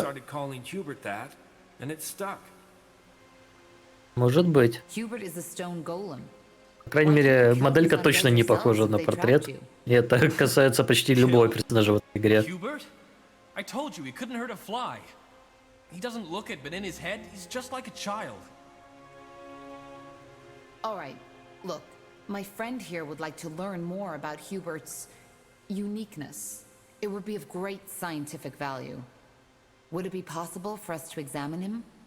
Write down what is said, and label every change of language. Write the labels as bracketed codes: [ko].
[en] started calling Hubert that, and it stuck. [ru] Может быть. [en] Hubert is a stone golem. [ru] По крайней мере, моделька точно не похожа на портрет. И это касается почти любого персонажа в этой игре. [en] Hubert? I told you he couldn't hurt a fly. He doesn't look it, but in his head, he's just like a child. All right, look, my friend here would like to learn more about Hubert's uniqueness. It would be of great scientific value. Would it be possible for us to examine him?